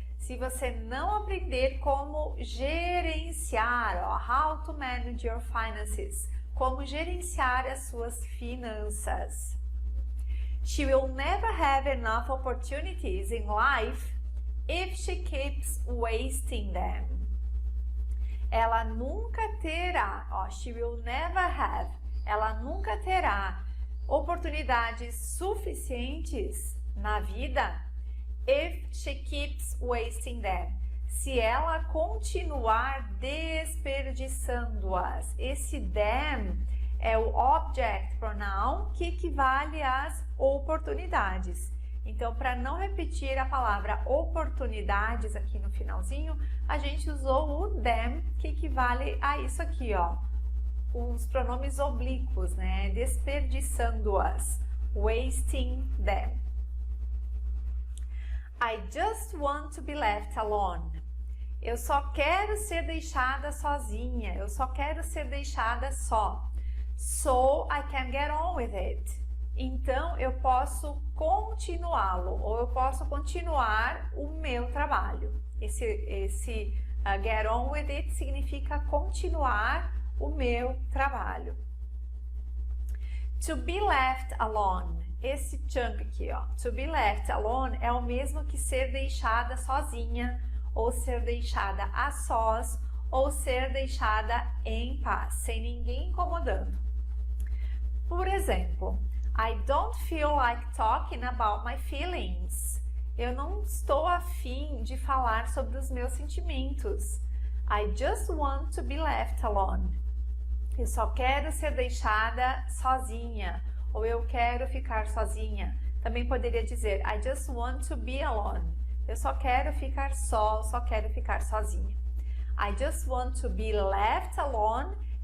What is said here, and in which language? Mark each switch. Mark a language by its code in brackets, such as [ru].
[pt] Se você não aprender como gerenciar, ó, [en] how to manage your finances, [pt] como gerenciar as suas finanças. [en] She will never have enough opportunities in life if she keeps wasting them. [pt] ela nunca terá, ó, [en] she will never have, [pt] ela nunca terá oportunidades suficientes na vida [en] if she keeps wasting them. [pt] Se ela continuar desperdiçando-as. Esse them é o object pronoun que equivale às oportunidades. Então, para não repetir a palavra oportunidades aqui no finalzinho, a gente usou o them, que equivale a isso aqui, ó. Os pronomes oblíquos, né? Desperdiçando-as. [en] Wasting them. I just want to be left alone. [pt] Eu só quero ser deixada sozinha. Eu só quero ser deixada só. [en] So I can get on with it. [pt] Então, eu posso continuá-lo, ou eu posso continuar o meu trabalho. Esse [en] get on with it [pt] significa continuar o meu trabalho. [en] To be left alone. [pt] Esse chunk aqui, ó. [en] To be left alone [pt] é o mesmo que ser deixada sozinha, ou ser deixada a sós, ou ser deixada em paz, sem ninguém incomodando. Por exemplo, [en] I don't feel like talking about my feelings. [pt] Eu não estou afim de falar sobre os meus sentimentos. [en] I just want to be left alone. [pt] Eu só quero ser deixada sozinha, ou eu quero ficar sozinha. Também poderia dizer [en] I just want to be alone. [pt] Eu só quero ficar só, só quero ficar sozinha. [en] I just want to be left alone.